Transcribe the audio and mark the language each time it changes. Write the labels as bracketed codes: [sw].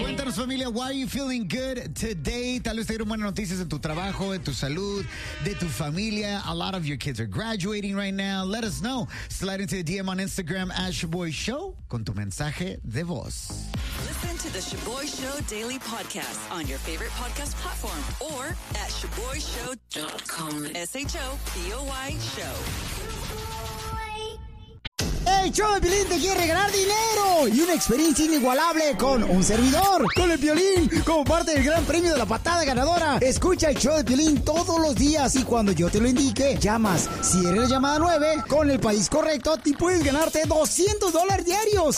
[es] Cuéntanos, familia, [en] why are you feeling good today? [es] Tal vez te dieron buenas noticias de tu trabajo, de tu salud, de tu familia. [en] A lot of your kids are graduating right now. Let us know. Slide into the DM on Instagram, @ShaboyShow, [es] con tu mensaje de voz. [en] Listen to the Shaboy Show daily podcast on your favorite podcast platform or at ShaboyShow.com. S-H-O-P-O-Y Show. [es] El show de Piolín te quiere regalar dinero y una experiencia inigualable con un servidor, con el Piolín, como parte del gran premio de la patada ganadora. Escucha el show de Piolín todos los días y cuando yo te lo indique, llamas. Si eres la llamada 9, con el país correcto, te puedes ganarte $200 diarios.